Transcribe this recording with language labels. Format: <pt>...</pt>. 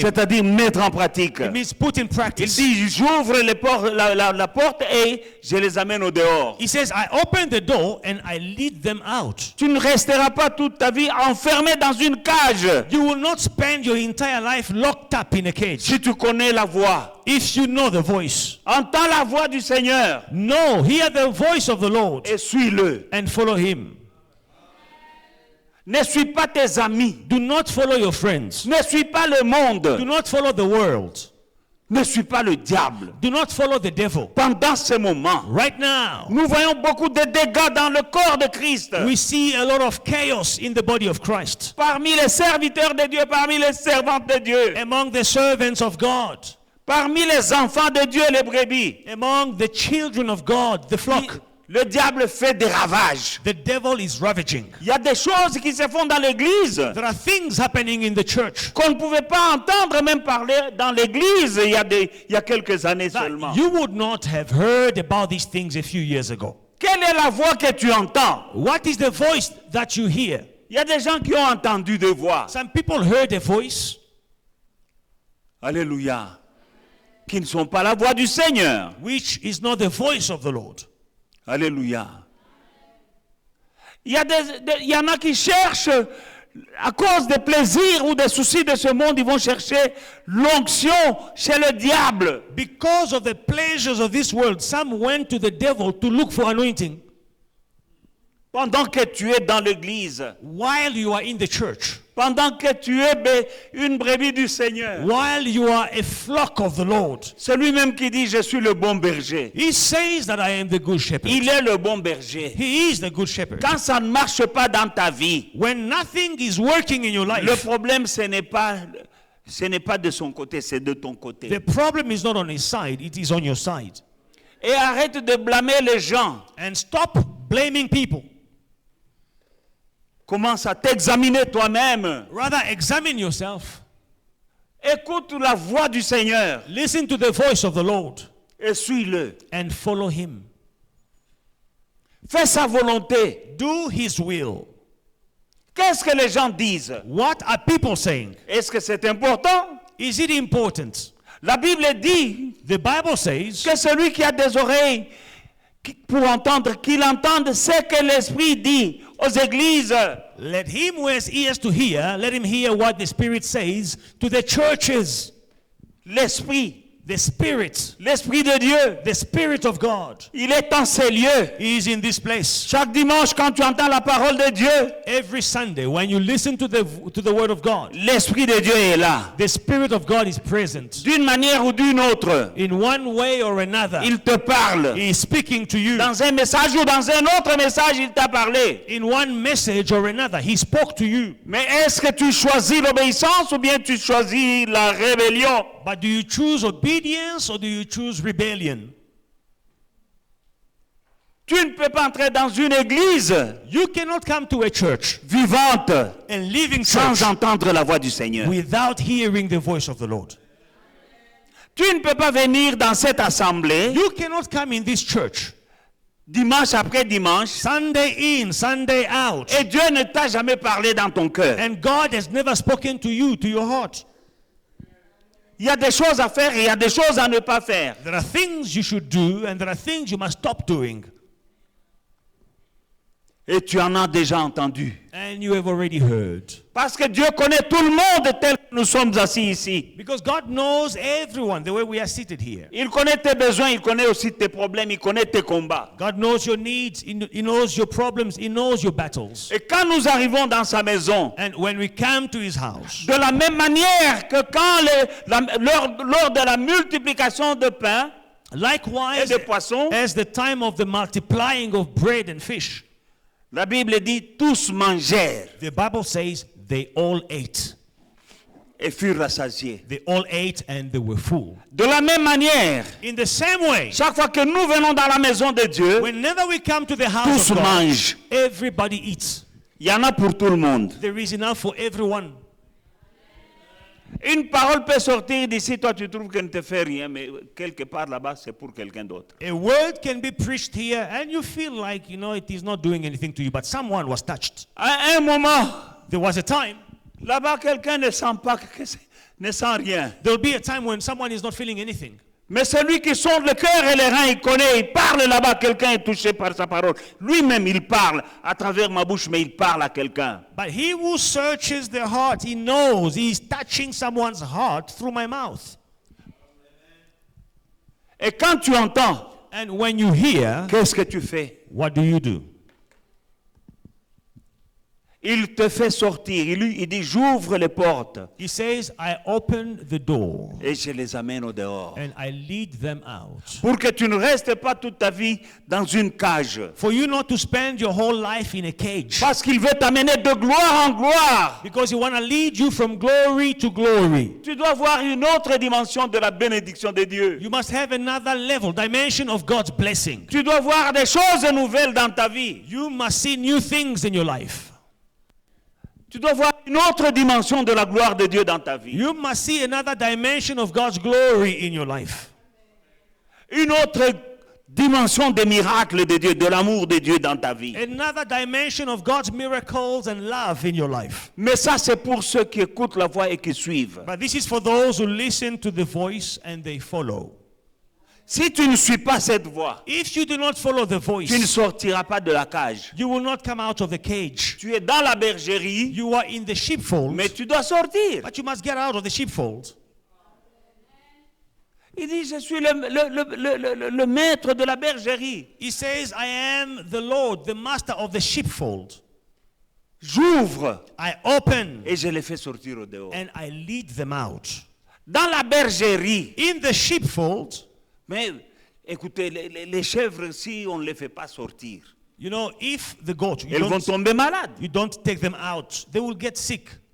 <fr>C'est-à-dire mettre en pratique.</fr> <en>It means put in</en> <fr>Il</fr> <en>practice.</en> <fr>dit, j'ouvre la porte et je les amène au dehors.</fr> <en>He says, I open the door and I lead them out.</en> <fr>Tu ne resteras pas toute ta vie enfermé dans une cage.</fr> <en>You will not spend your entire life locked up in a cage.</en> <fr>Si tu connais la voix,</fr> <en>If you know the voice,</en> <fr>entends la voix du Seigneur</fr> <en>no, hear the voice of the Lord</en> <fr>et suis-le.</fr> <en>and follow him.</en> <fr>Ne suis pas tes amis.</fr> <en>Do not follow your friends.</en> <fr>Ne suis pas le</fr> <en>Do</en> <fr>monde.</fr> <en>not follow the world.</en> <fr>Ne suis pas le diable.</fr> <en>Do not follow the devil.</en> <fr>Pendant ce moment,</fr> <en>Right now,</en> <fr>nous voyons beaucoup de dégâts dans le corps de Christ.</fr> <en>we see a lot of chaos in the body of Christ.</en> <fr>Parmi les serviteurs de Dieu, parmi les servantes de Dieu,</fr> <en>Among the servants of God,</en> <fr>parmi les enfants de Dieu, les brebis,</fr> <en>among the children of God, the flock,</en> <fr>le diable fait des ravages.</fr> <en>the devil is ravaging.</en> <fr>Il y a des choses qui se font dans l'église</fr> <en>There are things happening in the church</en> <fr>qu'on ne pouvait pas entendre même parler dans l'église il y a quelques années</fr> <en>that</en> <fr>seulement.</fr> <en>you would not have heard about these things a few years ago.</en> <fr>Quelle est la voix que tu entends?</fr> <en>What is the voice that you hear?</en> <fr>Il y a des gens qui ont entendu des voix.</fr> <en>Some people heard a voice,</en> <fr>Alléluia. Qui ne sont pas la voix du Seigneur.</fr> <en>which is not the voice of the Lord.</en> <fr>Alléluia. Il y en a qui cherchent, à cause des plaisirs ou des soucis de ce monde, ils vont chercher l'onction chez le diable.</fr> <en>Because of the pleasures of this world, some went to the devil to look for anointing.</en> <fr>Pendant que tu es dans l'église,</fr> <en>While you are in the church,</en> <fr>pendant que tu es une brebis du Seigneur,</fr> <en>while you are a flock of the Lord,</en> <fr>c'est lui-même qui dit, je suis le bon berger.</fr> <en>he says that I am the good shepherd.</en> <fr>Il est le bon berger.</fr> <en>He is the good shepherd.</en> <fr>Quand ça ne marche pas dans ta vie,</fr> <en>When nothing is working in your</en> <fr>le</fr> <en>life,</en> <fr>problème, ce n'est pas de son côté, c'est de ton côté.</fr> <en>the problem is not on his side, it is on your side.</en> <fr>Et arrête de blâmer les gens.</fr> <en>And stop blaming people.</en> <fr>Commence à t'examiner toi-même.</fr> <en>Rather, examine yourself.</en> <fr>Écoute la voix du Seigneur</fr> <en>Listen to the voice of the Lord</en> <fr>et suis-le.</fr> <en>and follow him.</en> <fr>Fais sa volonté.</fr> <en>Do his will.</en> <fr>Qu'est-ce que les gens disent?</fr> <en>What are people saying?</en> <fr>Est-ce que c'est important?</fr> <en>Is it important?</en> <fr>La Bible dit</fr> <en>The Bible says</en> <fr>que celui qui a des oreilles pour entendre, qu'il entende ce que l'Esprit dit aux églises.</fr> <en>let him who has ears to hear, let him hear what the Spirit says to the churches.</en> <fr>L'Esprit,</fr> <en>The Spirit,</en> <fr>l'Esprit de Dieu,</fr> <en>the Spirit of God</en> <fr>il est en ces lieux.</fr> <en>is in this place.</en> <fr>Chaque dimanche, quand tu entends la parole de Dieu,</fr> <en>Every Sunday, when you listen to the Word of God,</en> <fr>l'Esprit de Dieu est là.</fr> <en>the Spirit of God is present.</en> <fr>D'une manière ou d'une autre,</fr> <en>In one way or another,</en> <fr>il te parle.</fr> <en>he is speaking to you.</en> <fr>Dans un message ou dans un autre message, il t'a parlé.</fr> <en>In one message or another, he spoke to you.</en> <fr>Mais est-ce que tu choisis l'obéissance ou bien tu choisis la rébellion?</fr> <en>But do you choose obedience or do you choose rebellion?</en> <fr>Tu ne peux pas entrer dans une église</fr> <en>You cannot come to a church</en> <fr>vivante</fr> <en>and live in</en> <fr>sans</fr> <en>church</en> <fr>entendre la voix du Seigneur.</fr> <en>without hearing the voice of the Lord.</en> <fr>Tu ne peux pas venir dans cette assemblée</fr> <en>You cannot come in this church</en> <fr>dimanche après dimanche</fr> <en>Sunday in, Sunday out,</en> <fr>et Dieu ne t'a jamais parlé dans ton cœur.</fr> <en>and God has never spoken to you, to your heart.</en> <fr>Il y a des choses à faire et il y a des choses à ne pas faire.</fr> <en>There are things you should do and there are things you must stop doing.</en> <fr>Et tu en as déjà entendu.</fr> <en>And you have already heard.</en> <fr>Parce que Dieu connaît tout le monde tel que nous sommes assis ici.</fr> <en>Because God knows everyone the way we are seated here.</en> <fr>Il connaît tes besoins, il connaît aussi tes problèmes, il connaît tes combats.</fr> <en>God knows your needs, He knows your problems, He knows your battles.</en> <fr>Et quand nous arrivons dans sa maison,</fr> <en>And when we come to His house,</en> <fr>de la même manière que lors de la multiplication de pain et</fr> <en>likewise,</en> <fr>de poissons,</fr> <en>as the time of the multiplying of bread and fish,</en> <fr>la Bible dit tous mangèrent</fr> <en>the Bible says they all ate.</en> <fr>et furent rassasiés.</fr> <en>They all ate and they were full.</en> <fr>De la même manière,</fr> <en>In the same way,</en> <fr>chaque fois que nous venons dans la maison de Dieu,</fr> <en>whenever we come to the house</en> <fr>tous</fr> <en>of God,</en> <fr>mangent.</fr> <en>everybody eats.</en> <fr>Il y en a pour tout le monde.</fr> <en>There is enough for everyone.</en> <fr>Une parole peut sortir d'ici, toi tu trouves qu'elle ne te fait rien, mais quelque part là-bas c'est pour quelqu'un d'autre.</fr> <en>A word can be preached here and you feel like, it is not doing anything to you, but someone was touched.</en> <fr>À un moment,</fr> <en>There was a time,</en> <fr>là-bas quelqu'un ne sent pas, ne sent rien.</fr> <en>there will be a time when someone is not feeling anything.</en> <fr>Mais celui qui sonde le cœur et les reins, il connaît, il parle là-bas, quelqu'un est touché par sa parole. Lui-même, il parle à travers ma bouche, mais il parle à quelqu'un.</fr> <en>But he who searches the heart, he knows he is touching someone's heart through my mouth.</en> <fr>Et quand tu entends,</fr> <en>And when you hear,</en> <fr>qu'est-ce que tu fais?</fr> <en>what do you do?</en> <fr>Il te fait sortir. Il dit, j'ouvre les portes</fr> <en>He says, I open the door</en> <fr>et je les amène au dehors.</fr> <en>and I lead them out.</en> <fr>Pour que tu ne restes pas toute ta vie dans une cage.</fr> <en>For you not to spend your whole life in a cage.</en> <fr>Parce qu'il veut t'amener de gloire en gloire.</fr> <en>Because he want to lead you from glory to glory.</en> <fr>Tu dois voir une autre dimension de la bénédiction de Dieu.</fr> <en>You must have another level, dimension of God's blessing.</en> <fr>Tu dois voir des choses nouvelles dans ta vie.</fr> <en>You must see new things in your life.</en> <fr>Tu dois voir une autre dimension de la gloire de Dieu dans ta vie.</fr> <en>You must see another dimension of God's glory in your life.</en> <fr>Une autre dimension des miracles de Dieu, de l'amour de Dieu dans ta vie.</fr> <en>Another dimension of God's miracles and love in your life.</en> <fr>Mais ça, c'est pour ceux qui écoutent la voix et qui suivent.</fr> <en>But this is for those who listen to the voice and they follow.</en> <fr>Si tu ne suis pas cette voix,</fr> <en>If you do not follow the</en> <fr>tu ne</fr> <en>voice,</en> <fr>sortiras pas de la cage.</fr> <en>you will not come out of the cage.</en> <fr>Tu es dans la bergerie,</fr> <en>You are in the sheepfold,</en> <fr>mais tu dois sortir.</fr> <en>but you must get out of the sheepfold.</en> <fr>Il dit, je suis le maître de la bergerie.</fr> <en>He says, I am the Lord, the master of the sheepfold.</en> <fr>J'ouvre</fr> <en>I open</en> <fr>et je les fais sortir au dehors.</fr> <en>and I lead them out.</en> <fr>Dans la bergerie,</fr> <en>In the sheepfold,</en> <fr>mais écoutez, les chèvres, si on ne les fait pas sortir,</fr> <en>you know, if the goat,</en> <fr>elles vont tomber malades.</fr> <en>you don't take them out, they will get sick.</en>